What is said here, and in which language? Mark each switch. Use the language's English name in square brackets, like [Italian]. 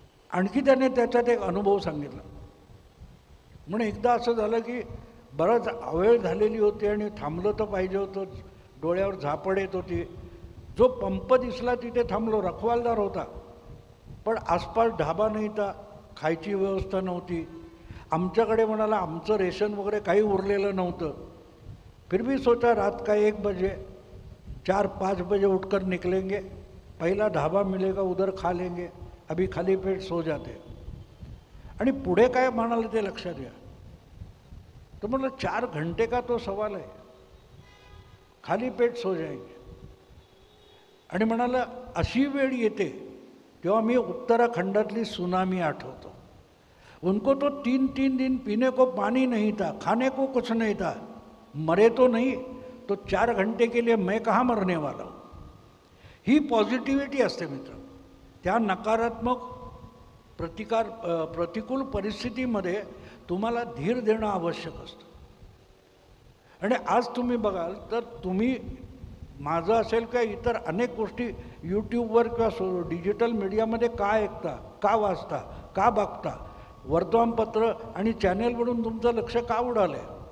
[Marathi] आणखी त्याने त्याच्यात एक अनुभव सांगितला. म्हणून एकदा असं झालं की बराच वेळ झालेली होती आणि थांबलं तर पाहिजे होतं, डोळ्यावर झापड येत होती. जो पंप दिसला तिथे थांबलो, रखवालदार होता, पण आसपास ढाबा नाही, तर खायची व्यवस्था नव्हती. आमच्याकडे म्हणाला आमचं रेशन वगैरे काही उरलेलं नव्हतं. [Hindi] फिर भी सोचा रात का 1 बजे 4-5 बजे उठकर निकलेंगे, पहिला ढाबा मिलेगा उधर खा लेंगे, अभी खाली पेट सो जाते. [Marathi] आणि पुढे काय म्हणाले ते लक्षात घ्या. तर म्हटलं [Hindi] 4 घंटे का तो सवाल [Marathi] आहे, [Hindi] खाली पेट सो जाएंगे. [Marathi] आणि म्हणाला अशी वेळ येते तेव्हा मी उत्तराखंडातली सुनामी आठवतो. [Hindi] उनको तो 3-3 दिन पीने को पानी नहीं था, खाने को कुछ नहीं था, मरे तो नहीं तो 4 घंटे के लिए मैं कहाँ मरने वाला हूँ. [Marathi] ही पॉझिटिव्हिटी असते मित्र. त्या नकारात्मक प्रतिकूल परिस्थितीमध्ये तुम्हाला धीर देणं आवश्यक असतं. आणि आज तुम्ही बघाल तर तुम्ही माझं असेल का इतर अनेक गोष्टी यूट्यूबवर किंवा डिजिटल मीडियामध्ये का ऐकता, का वाचता, का बघता, वर्तमानपत्र आणि चॅनेलवरून तुमचं लक्ष का उडालं आहे.